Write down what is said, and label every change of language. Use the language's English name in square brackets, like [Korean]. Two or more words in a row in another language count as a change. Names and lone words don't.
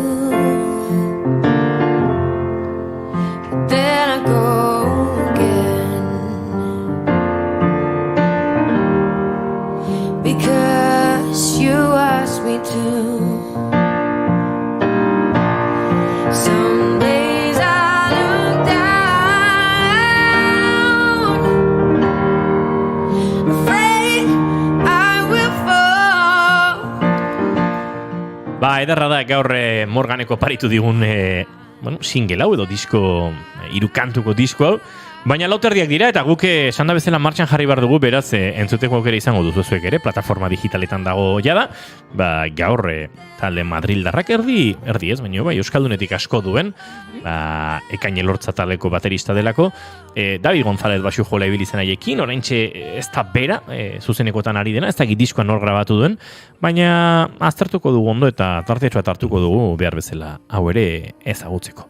[English] Then I go again, because you asked me to. Some days I look down, afraid I will fall. [Basque] Ederra da gaur Morganeko paritu digun single hau edo disko, hirukantuko disko hau, baina lauterdiak dira eta guk esan da bezala martxan jarri behar dugu, beraz entzuteko aukera izango duzu zuek ere, plataforma digitaletan dago jada, gaur talde madrildarrak erdi ez, baina bai, euskaldunetik asko duen, Ekain Elortza taleko baterista delako, David González basu jola ibilizen haiekin, oraintxe ez da bera, zuzenekotan ari dena, ez da diskoan nor grabatu duen, baina aztertuko dugu ondo eta tartetxoa hartuko dugu behar bezala hau ere ezagutzeko.